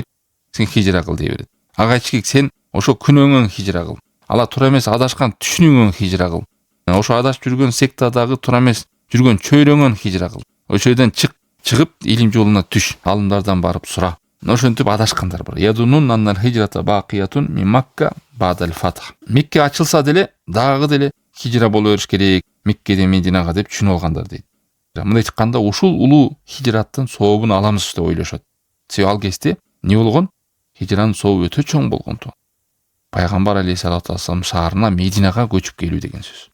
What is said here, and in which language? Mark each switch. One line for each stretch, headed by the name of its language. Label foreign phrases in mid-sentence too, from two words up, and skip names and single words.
Kyrgyz: Сен хижра кыл дей берет. Ага ички сен ошо күнөөңөн хижра кыл. Ала туура эмес адашкан түшүнүүңөн хижра кыл. Ошо адашып жүргөн сектадагы туура эмес жүргөн чөйрөңөн хижра кыл. Ошол жерден чыгып илим жолуна түш. Алымдардан барып сура. Ошентип адашкандар бар.
Arabic: يظنون أن الهجرة باقية من مكة بعد الفتح.
Kyrgyz: Мекке ачылса деле дагы хижра боло бериш керек. Меккеден Мединага деп түшүнүп алгандар дейт. Мындай чыкканда ушул улуу хижраттын сообун аламыз деп ойлошот. Себеби ал кезде эмне болгон? Хижранын сообу өтө чоң болгон. Пайгамбар
Arabic: عليه الصلاة والسلام
Kyrgyz: шаарына Мединага көчүп келүү деген сөз.